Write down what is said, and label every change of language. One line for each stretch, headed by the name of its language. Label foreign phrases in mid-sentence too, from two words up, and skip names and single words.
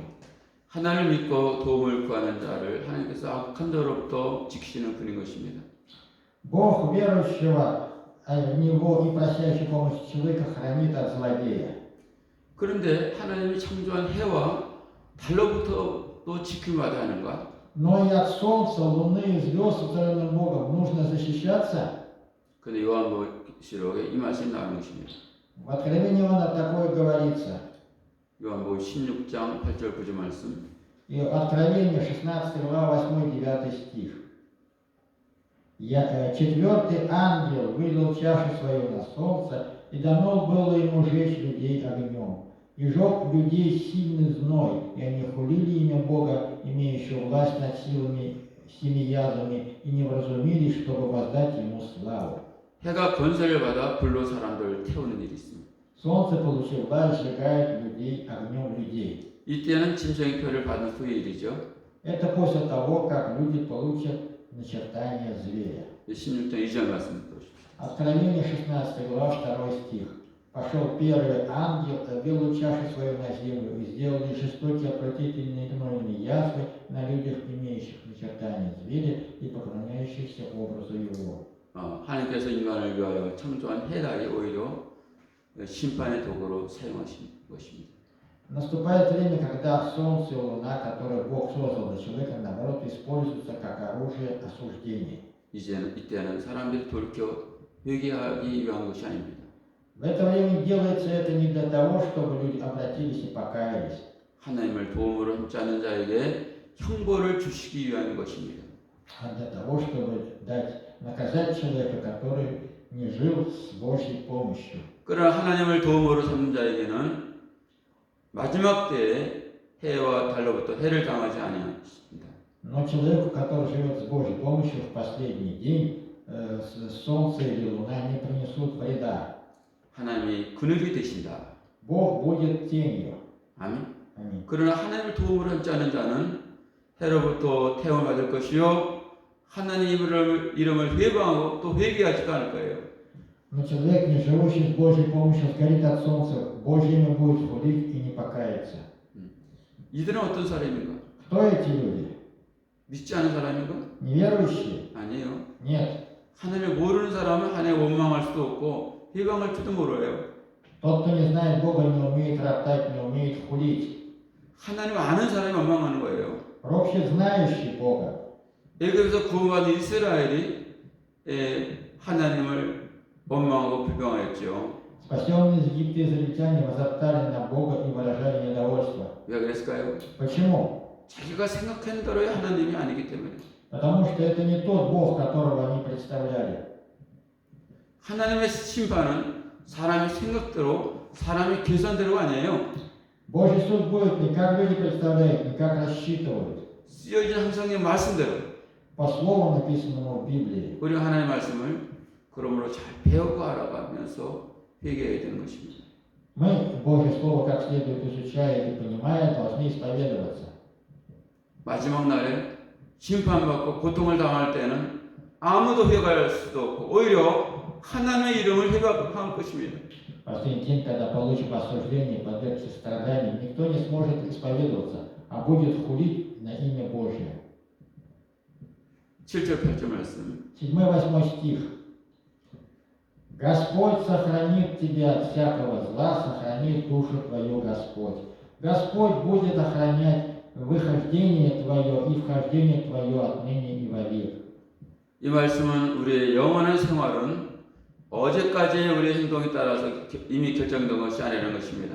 Korean: 하나님을 믿고 도움을 구하는 자를 하나님께서 악한 자로부터 지키시는 분인 것입니다.
Russian: Бог верующего в Него и просящий помощи человека хранит от злодея.
Korean: 그런데 하나님이 창조한 해와 달로부터 또 지킴을 받아야 하는가?
Russian: Но и от солнца, луны и звезд, сотворенных Богом, нужно защищаться.
Korean: 근데 요한복음에 이 말씀이 나오는 것입니다.
Russian: В Откровении Иоанна такое говорится.
Korean: 요한복음 16장 8절 9절 말씀.
Russian: И Откровение 16 глава 8-9 стих. Четвертый ангел вылил чашу свою на солнце, и дано было ему жечь людей огнем. И жег людей сильный зной, и они хулили имя Бога, имеющего власть над семи язвами, и не вразумились, чтобы воздать ему славу.
Korean: 해가 권세를 받아 불로 사람들을 태우는 일이 있습니다.
Russian: Солнце, получив власть, сжигает людей огнем людей.
Korean: 이때는 짐승의 표를 받은 후의 일이죠.
Russian: Это после того, как люди получат начертание зверя.
Korean: 16장 2절 말씀 보십시오.
Russian: Откровение 16 глава 2 стих. Пошел первый ангел, вел чашу свою на землю, и сделали жестокие, отвратительные гнойные язвы на людях, имеющих начертание зверя и поклоняющихся образу его.
Korean: 하나님께서 인간을 위하여 창조한 해달이 오히려 심판의 도구로 사용하신 것입니다.
Russian: Наступает время, когда солнце и луна, которые Бог создал для человека, наоборот, используются как оружие осуждения.
Korean: 이때는 사람들이 돌이켜 회개하기 위한 것이 아닙니다.
Russian: В это время делается это не для того, чтобы люди обратились и покаялись.
Korean: 하나님을 도움으로 함께하는 자에게 형벌을 주시기 위한 것입니다.
Russian: А для того, чтобы наказать человека, который не жил с Божьей помощью.
Korean: 그러나 하나님을 도움으로 삼는 자에게는 마지막 때에 해와 달로부터 해를 당하지 아니하십니다.
Russian: Но человеку, который живет с Божьей помощью, в последний день солнце или луна не принесут вреда.
Korean: 하나님이 그늘이 되신다.
Russian: Бог будет тенью.
Korean: 아멘.
Russian: Аминь.
Korean: 그러나 하나님을 도움으로 삼지 않은 자는 해로부터 태움을 받을 것이요 하나님 이름을 회방하고 또 회개하지도 않을 거예요.
Russian: Но человек, не живущий с Божьей помощью, сгорит от солнца, Божье имя будет хулить и не покаяться.
Korean: 이들은 어떤 사람인가?
Russian: Кто эти люди?
Korean: 믿지 않은 사람인가?
Russian: Неверующие?
Korean: 아니에요.
Russian: Нет.
Korean: 하나님을 모르는 사람은 하나님 원망할 수도 없고 회방할 줄도 몰라요.
Russian: Тот, кто не знает Бога, не умеет роптать, не умеет хулить.
Korean: 하나님 아는 사람이 원망하는 거예요.
Russian: Вообще знающий Бога.
Korean: 애굽에서 구원받은 이스라엘이 하나님을 원망하고 불평하였죠.
Russian: Спасенные из Египта израильтяне возроптали на Бога и выражали недовольство.
Korean: 왜 그랬을까요?
Russian: Почему?
Korean: 자기가 생각한 대로의 하나님이 아니기 때문에.
Russian: Потому что это не тот Бог, которого они представляли.
Korean: 하나님의 심판은 사람의 생각대로, 사람의 계산대로가 아니에요.
Russian: Божий суд будет не как люди представляют, не как рассчитывают.
Korean: 쓰여진 항상의 말씀대로.
Russian: По слову, написанному в Библии.
Korean: 우리가 하나님의 말씀을 그러므로 잘 배우고 알아가면서 회개해야 되는 것입니다.
Russian: Мы Божье Слово как следует изучая и понимая, должны исповедоваться.
Korean: 마지막 날에 심판받고 고통을 당할 때는 아무도 회개할 수도 없고 오히려 하나님의 이름을 회개할 것입니다.
Russian: Последний день, когда получим осуждение, подвергся страданиям, никто не сможет исповедоваться, а будет хулить на имя Божье.
Korean: 7절 8절 말씀.
Russian: 7-8 стих. Господь сохранит тебя от всякого зла, сохранит душу твою Господь. Господь будет охранять выхождение твое и вхождение твое отныне и вовек.
Korean: 이 말씀은 우리의 영원한 생활은 어제까지의 우리의 행동에 따라서 이미 결정된 것이 아니라는 것입니다.